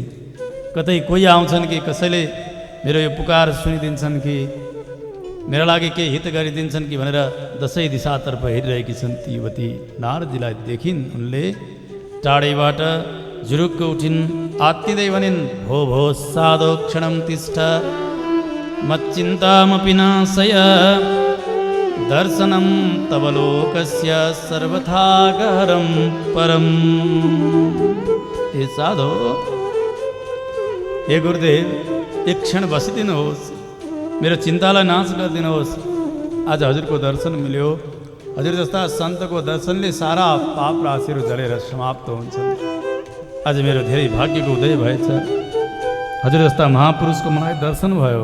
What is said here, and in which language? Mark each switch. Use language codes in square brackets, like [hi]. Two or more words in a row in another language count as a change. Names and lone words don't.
[ne] कतै कोही आउँछन् कि कसैले मेरो यो पुकार सुनिदिन्छन् कि मेरा लागि के हित गरिदिन्छन् कि भनेर दसैँ दिशातर्फ हेरिरहेकी छन् ती युवती। नारदजीलाई देखिन् उनले टाढैबाट जुरुक्क उठिन्, आत्तिँदै भनिन्, [sa] भो भो साधो क्षणं तिष्ठ मच्चिन्तामपि नाशय दर्शनं तव लोकस्य सर्वथा गहरं परम्। [ne] हे साधो, हे गुरुदेव, एक क्षण बसिदिनुहोस्, मेरो चिन्तालाई नाश गरिदिनुहोस्। आज हजुरको दर्शन मिल्यो। हजुर जस्ता सन्तको दर्शनले सारा पाप राशिहरू जलेर समाप्त हुन्छन्। आज मेरो धेरै भाग्यको उदय भएछ। हजुर जस्ता महापुरुषको मलाई दर्शन भयो।